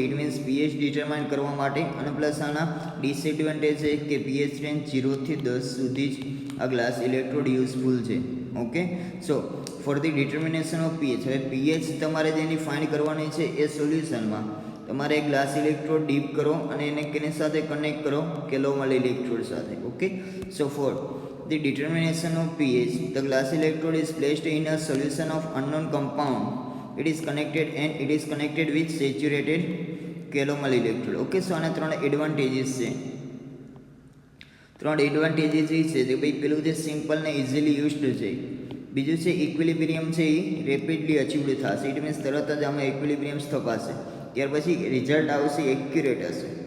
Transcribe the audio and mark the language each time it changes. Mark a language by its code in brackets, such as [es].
[gu] It means pH determine કરવા માટે. અને પ્લસ આના ડિસએડવાન્ટેજ છે કે પીએચ રેન્જ 0 થી 10 સુધી જ આ ગ્લાસ ઇલેક્ટ્રોડ યુઝફુલ છે. [en] okay, so for the determination of pH, [gu] હવે પીએચ તમારે જેની ફાઇન્ડ કરવાની છે એ સોલ્યુશનમાં તમારે ગ્લાસ ઇલેક્ટ્રોડ ડીપ કરો અને એને કેની સાથે કનેક્ટ કરો? કેલોમલ ઇલેક્ટ્રોડ સાથે. [en] Okay, so for the determination of pH, the glass electrode is placed in a solution of unknown compound. It is connected with saturated calomel electrode. [gu] Okay, so આના 3 advantages છે. 3 advantages એ છે કે ભાઈ પેલું જે simple ને easily used છે, બીજું છે ઇક્વિલિબ્રિયમ છે એ રેપિડલી અચીવડ થશે. ઇટ મીન્સ તરત જ આમાં ઇક્વિલિબ્રિયમ સ્થપાશે. ત્યાર પછી રિઝલ્ટ આવશે એક્યુરેટ હશે.